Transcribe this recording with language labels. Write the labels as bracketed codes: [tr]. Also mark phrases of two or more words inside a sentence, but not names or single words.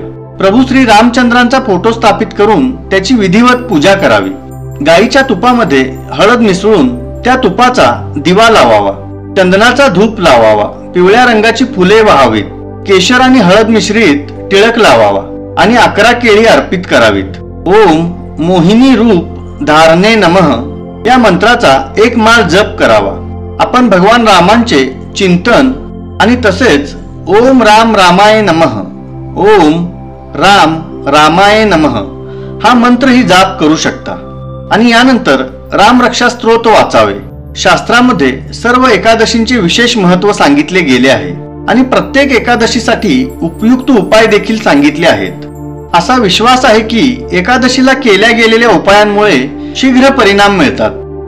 [mr] प्रभू श्री रामचंद्रांचा फोटो स्थापित करून त्याची विधिवत पूजा करावी। गाईच्या तुपामध्ये हळद मिसळून त्या तुपाचा दिवा लावावा, चंदनाचा धूप लावावा, पिवळ्या रंगाची फुले वाहावीत, केशर आणि हळद मिश्रित टिळक लावावा आणि 11 केळी अर्पित करावीत। [sa] ओम मोहिनी रूप धारणे नमः [mr] या मंत्राचा 1 माळ जप करावा। आपण भगवान रामांचे चिंतन आणि तसेच [sa] ओम राम रामाय नमः, ओम राम रामाय नमः [mr] हा मंत्रही जाप करू शकता आणि यानंतर रामरक्षा स्तोत्र वाचावे। शास्त्रामध्ये सर्व एकादशींचे विशेष महत्त्व सांगितले गेले आहे आणि प्रत्येक एकादशीसाठी उपयुक्त उपाय देखील सांगितले आहेत। असा विश्वास आहे की एकादशीला केल्या गेलेल्या उपायांमुळे शीघ्र परिणाम मिळतात।